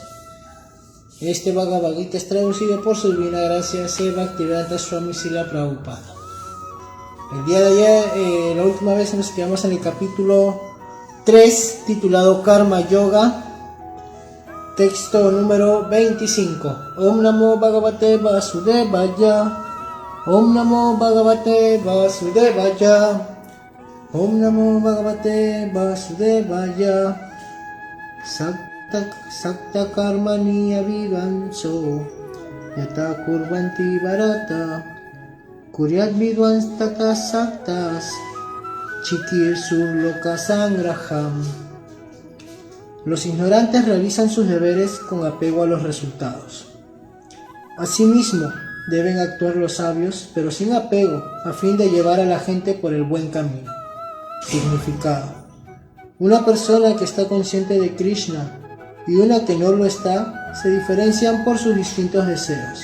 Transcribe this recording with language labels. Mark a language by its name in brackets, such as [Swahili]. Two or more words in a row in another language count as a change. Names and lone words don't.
[Spanish] Este Bhagavad Gita es traducido por su divina gracia Sri Bhaktivedanta Swami Srila Prabhupada. El día de ayer, la última vez nos quedamos en el capítulo 3 titulado Karma Yoga, texto número 25. [Sanskrit] ॐ नमो भगवते वासुदेवाय ॐ नमो भगवते वासुदेवाय ॐ नमो भगवते वासुदेवाय. सक्ताः कर्मणि अविद्वांसो यथा कुर्वन्ति भारत कुर्याद् विद्वांस् तथासक्तश् चिकीर्षुर् लोक सङ्ग्रहम्. [Spanish] Los ignorantes realizan sus deberes con apego a los resultados. Asimismo, deben actuar los sabios, pero sin apego, a fin de llevar a la gente por el buen camino. Significado: una persona que está consciente de Krishna y una que no lo está, se diferencian por sus distintos deseos.